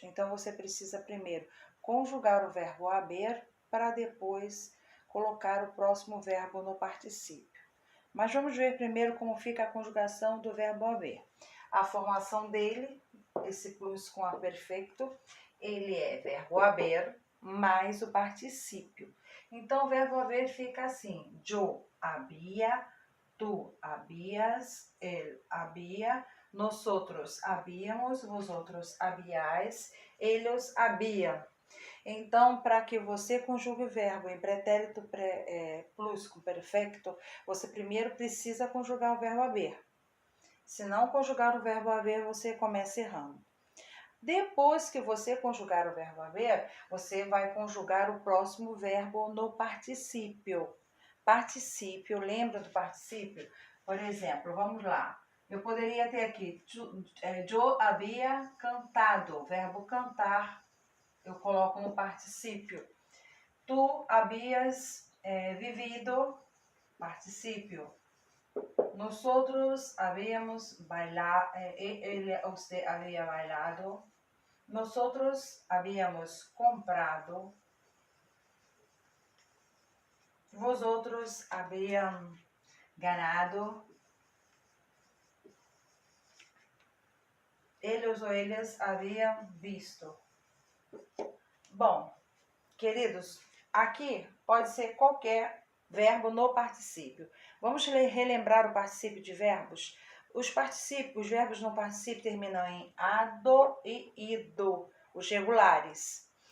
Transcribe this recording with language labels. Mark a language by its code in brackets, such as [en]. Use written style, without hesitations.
[pt] Então, você precisa primeiro conjugar o verbo haber para depois colocar o próximo verbo no particípio. Mas vamos ver primeiro como fica a conjugação do verbo haver. A formação dele, esse plusquamperfeito, ele é verbo haber mais o particípio. Então, o verbo haver fica assim: [es] yo había, tú habías, él había, nosotros habíamos, vosotros habíais, ellos habían. [pt] Então, para que você conjugue o verbo em pretérito plusquamperfeito, você primeiro precisa conjugar o verbo haver. Se não conjugar o verbo haver, você começa errando. Depois que você conjugar o verbo haver, você vai conjugar o próximo verbo no particípio. Particípio, lembra do particípio? Por exemplo, vamos lá. Eu poderia ter aqui, [es] yo había cantado, [pt] verbo cantar, eu coloco no particípio. [es] Tu habías vivido, particípio. Nosotros habíamos bailado, usted había bailado. Nosotros habíamos comprado. Vosotros habían ganado. Ellos ou ellas habían visto. [pt] Bom, queridos, aqui pode ser qualquer verbo no particípio. Vamos relembrar o particípio de verbos? Os verbos no particípio terminam em ado e ido, os regulares.